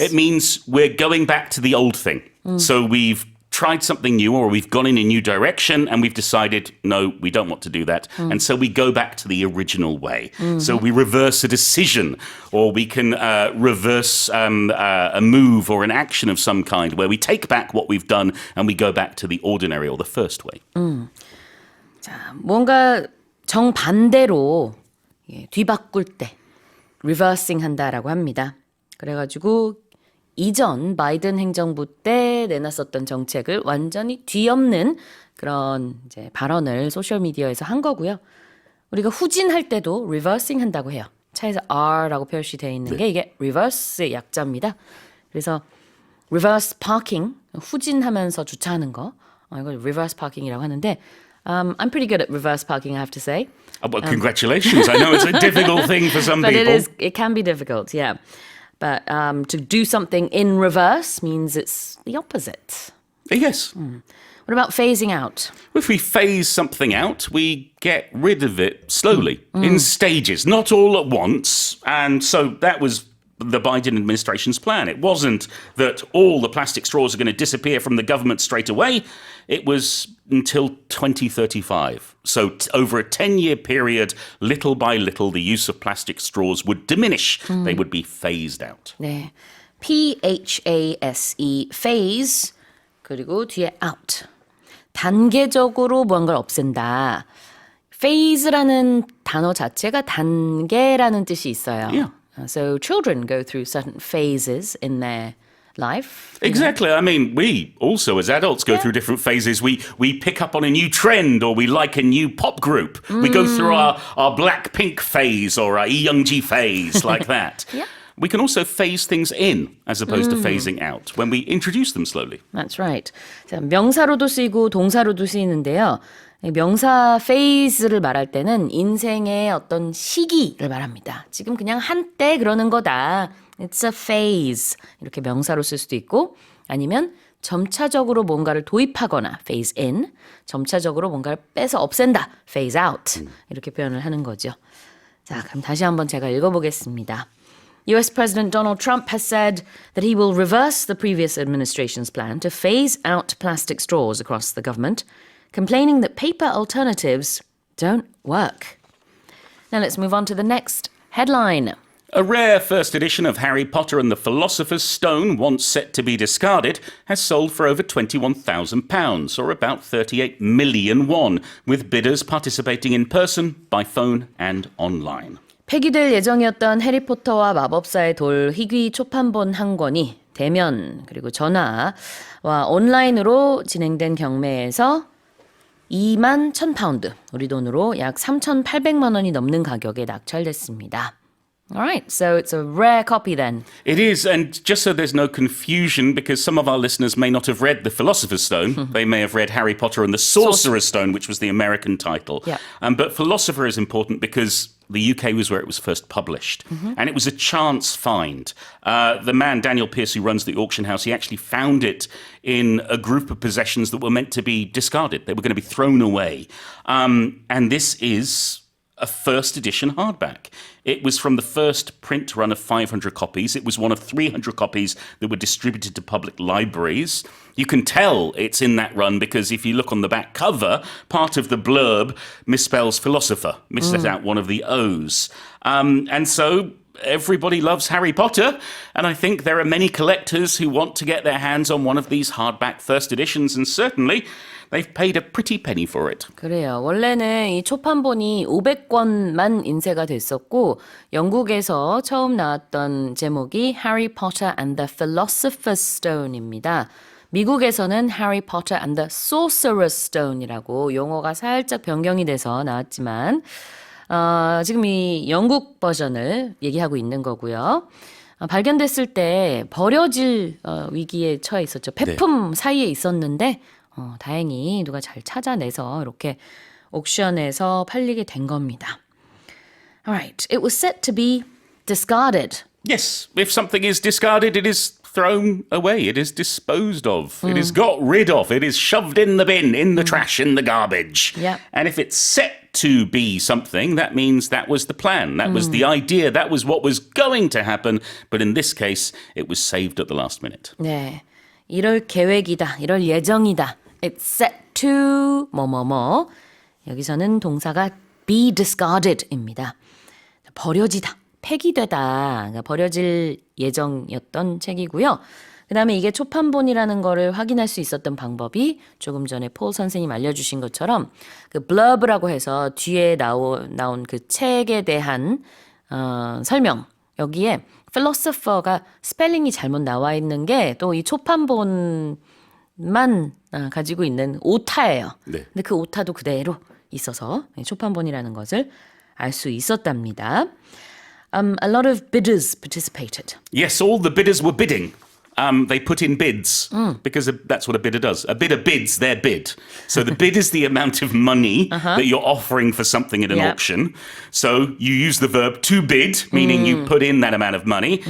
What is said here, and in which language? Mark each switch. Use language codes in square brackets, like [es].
[en] It means we're going back to the old thing. So we've tried something new or we've gone in a new direction and we've decided, no, we don't want to do that. And so we go back to the original way. So we reverse a decision or we can reverse a move or an action of some kind where we take back what we've done and we go back to the ordinary or the first way. [ko] 뭔가 정반대로 뒤바꿀 때 reversing 한다라고 합니다. 그래가지고 이전 바이든 행정부 때 내놨었던 정책을 완전히 뒤엎는 그런 이제 발언을 소셜 미디어에서 한 거고요. 우리가 후진할 때도 reversing 한다고 해요. 차에서 R라고 표시되어 있는 게 이게 reverse의 약자입니다. 그래서 reverse parking, 후진하면서 주차하는 거, 이걸 reverse parking이라고 하는데 [en] I'm pretty good at reverse parking, I have to say. Well, congratulations. I know it's a difficult thing for some But people. it can be difficult, yeah. But to do something in reverse means it's the opposite. Yes. What about phasing out? If we phase something out, we get rid of it slowly, in stages, not all at once. And so that was the Biden administration's plan. It wasn't that all the plastic straws are going to disappear from the government straight away. It was until 2035. So over a 10-year period, little by little, the use of plastic straws would diminish. They would be phased out. [ko] 네, P-H-A-S-E, phase, 그리고 뒤에 out. 단계적으로 무언가를 없앤다. phase라는 단어 자체가 단계라는 뜻이 있어요. [en] Yeah. So children go through certain phases in their life. Exactly. I mean, we also, as adults, go through different phases. We pick up on a new trend or we like a new pop group. We go through our Blackpink phase or our Youngji phase like that. Yeah. We can also phase things in as opposed to phasing out when we introduce them slowly. That's right. [ko] 자, 명사로도 쓰이고 동사로도 쓰이는데요. 이 명사 phase를 말할 때는 인생의 어떤 시기를 말합니다. 지금 그냥 한때 그러는 거다. [en] It's a phase. [ko] 이렇게 명사로 쓸 수도 있고 아니면 점차적으로 뭔가를 도입하거나 phase in, 점차적으로 뭔가를 빼서 없앤다. [en] phase out. [ko] 이렇게 표현을 하는 거죠. 자, 그럼 다시 한번 제가 읽어보겠습니다. [en] US President Donald Trump has said that he will reverse the previous administration's plan to phase out plastic straws across the government, complaining that paper alternatives don't work. Now let's move on to the next headline. A rare first edition of Harry Potter and the Philosopher's Stone, once set to be discarded, has sold for over £21,000, or about 38 million won, with bidders participating in person, by phone and online. [ko] 폐기될 예정이었던 해리포터와 마법사의 돌 희귀 초판본 한 권이 대면 그리고 전화와 온라인으로 진행된 경매에서 2만 1,000파운드, 우리 돈으로 약 3,800만 원이 넘는 가격에 낙찰됐습니다. [en] Alright, so it's a rare copy then. It is, and just so there's no confusion, because some of our listeners may not have read The Philosopher's Stone, they may have read Harry Potter and the Sorcerer's Stone, which was the American title. Yeah. But Philosopher is important because the UK was where it was first published. And it was a chance find. The man, Daniel Pierce, who runs the auction house, he actually found it in a group of possessions that were meant to be discarded. They were going to be thrown away. And this is a first edition hardback. It was from the first print run of 500 copies. It was one of 300 copies that were distributed to public libraries. You can tell it's in that run because if you look on the back cover, part of the blurb misspells philosopher, misses out one of the O's. And so everybody loves Harry Potter, and I think there are many collectors who want to get their hands on one of these hardback first editions, and certainly they've paid a pretty penny for it. [ko] 그래요. 원래는 이 초판본이 500권만 인쇄가 됐었고 영국에서 처음 나왔던 제목이 Harry Potter and the Philosopher's Stone입니다. 미국에서는 Harry Potter and the Sorcerer's Stone이라고 용어가 살짝 변경이 돼서 나왔지만 지금 이 영국 버전을 얘기하고 있는 거고요. 발견됐을 때 버려질 위기에 처해 있었죠. 폐품 사이에 있었는데 다행히 누가 잘 찾아내서 이렇게 옥션에서 팔리게 된 겁니다. [en] Alright, it was set to be discarded. Yes, if something is discarded, it is thrown away. It is disposed of. It is got rid of. It is shoved in the bin, in the trash, in the garbage. Yep. And if it's set to be something, that means that was the plan. That was the idea. That was what was going to happen. But in this case, it was saved at the last minute. [ko] 네, 이럴 계획이다, 이럴 예정이다. [en] It's set to 뭐뭐뭐. [ko] 여기서는 동사가 be discarded입니다. 버려지다, 폐기되다. 그러니까 버려질 예정이었던 책이고요. 그 다음에 이게 초판본이라는 거를 확인할 수 있었던 방법이 조금 전에 폴 선생님 알려주신 것처럼 그 blurb라고 해서 뒤에 나온 그 책에 대한 설명. 여기에 philosopher가 스펠링이 잘못 나와 있는 게 또 이 초판본만 가지고 있는 오타예요. 네. 근데 그 오타도 그대로 있어서 초판본이라는 것을 알 수 있었답니다. [en] A lot of bidders participated. Yes, all the bidders were bidding. They put in bids because that's what a bidder does. A bidder bids their bid. So the bid is the amount of money that you're offering for something at an Yep. auction. So you use the verb to bid, meaning you put in that amount of money.